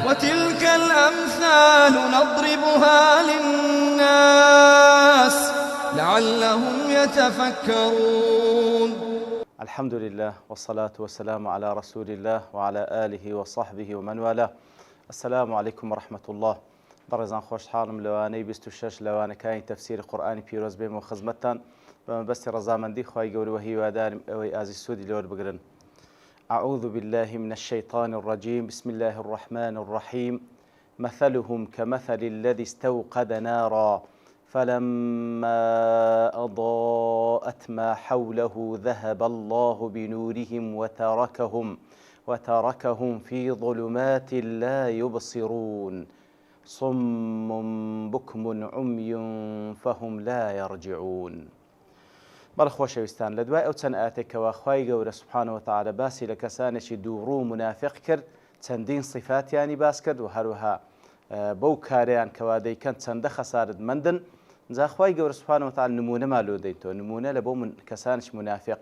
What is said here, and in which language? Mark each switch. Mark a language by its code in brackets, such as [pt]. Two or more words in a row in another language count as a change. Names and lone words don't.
[ar] وتلك الأمثال نضربها للناس لعلهم يتفكرون. الحمد لله والصلاة والسلام على رسول الله وعلى آله وصحبه ومن والاه. السلام عليكم ورحمة الله. [ckb] بەڕێزان خۆشحاڵم لەوانەی 26 لەوانەکانی تەفسیری قورئانی پیرۆز بێمەوە خزمەتتان بە مەبەستی ڕەزامەندی خوای گەورە و هیوادارم ئەوەی ئازی سوودی لێوە بگرن. [ar] أعوذ بالله من الشيطان الرجيم بسم الله الرحمن الرحيم مثلهم كمثل الذي استوقد نارا فلما أضاءت ما حوله ذهب الله بنورهم وتركهم في ظلمات لا يبصرون صم بكم عمي فهم لا يرجعون. [ckb] بەڵە خۆشەویستان لە دوای ئەو چەند ئاەتێکەوە خوای گەورە [ar] سوبحانەوە وتەعالە [ckb] باسی لە کەسانێکی دووڕوو منافق کرد، چەندین صفاتیانی باس کرد و هەروەها بەو کارەیان کەوا دەیکەن چەندە خەسارت مندن. جا خوای گەورە [ar] سوبحانەوە وتەعالە [ckb] نمونەمان لۆ دەیتەوە، نمونە لە بۆ کەسانێکی منافق.